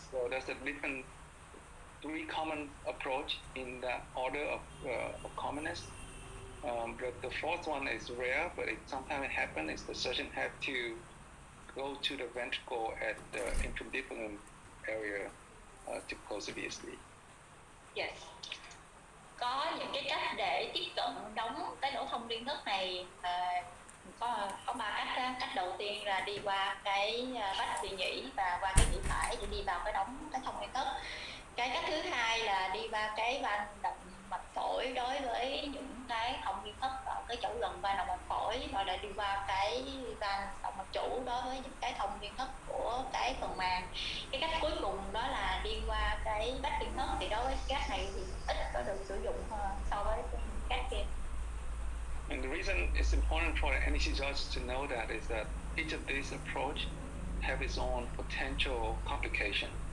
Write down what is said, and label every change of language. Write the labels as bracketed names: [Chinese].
[English] So that's a different, three common approach in that order of commonness. But the fourth one is rare, but sometimes it happens, is the surgeon have to go to the ventricle at the infundibulum area to close the VSD. Yes. [Vietnamese] Có những cái cách để tiếp cận đóng cái lỗ thông liên thất này, có ba cách đó. Cách đầu tiên là đi qua cái vách vị nhĩ và qua cái nhĩ phải để đi vào cái đóng cái thông liên thất. Cái cách thứ hai là đi qua cái van động mạch phổi đối với những cái thông liên thất ở cái chỗ gần van động mạch phổi, hoặc là đi qua cái van động mạch chủ đối với những cái thông liên thất của cái phần màng. Cái cách cuối cùng đó là đi qua cái vách liên thất. Thì đối với cái cách này thì ít có được sử dụng so với cái cách kia. [English] And the reason it's important for the anesthesiologist to know that is that each of these approach have its own potential complication.